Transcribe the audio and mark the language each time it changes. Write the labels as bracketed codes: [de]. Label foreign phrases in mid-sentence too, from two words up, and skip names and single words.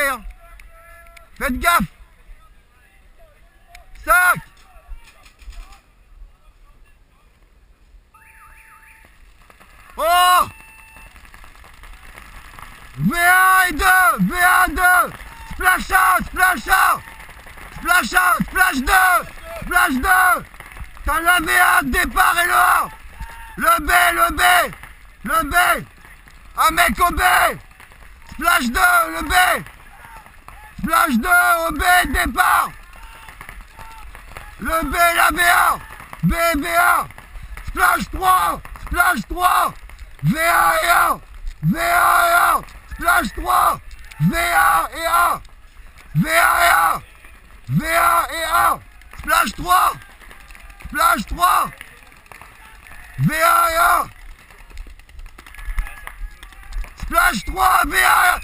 [fr] Hein. Faites gaffe. 5. Oh, V1 et 2. V1, 2. Splash out. Splash 2. Splash 2. T'as la V1, départ et le 1. Le B. Un mec au B. Splash 2, le B. Splash 2 au B, départ. Le B, la V1. B, V1. Splash 3. Splash 3. V1 et 1. V1 et 1. Splash 3. V1 et 1. V1 et 1. V1 et 1. Splash 3. Splash 3. V1 et 1. Splash 3. V1 et 1.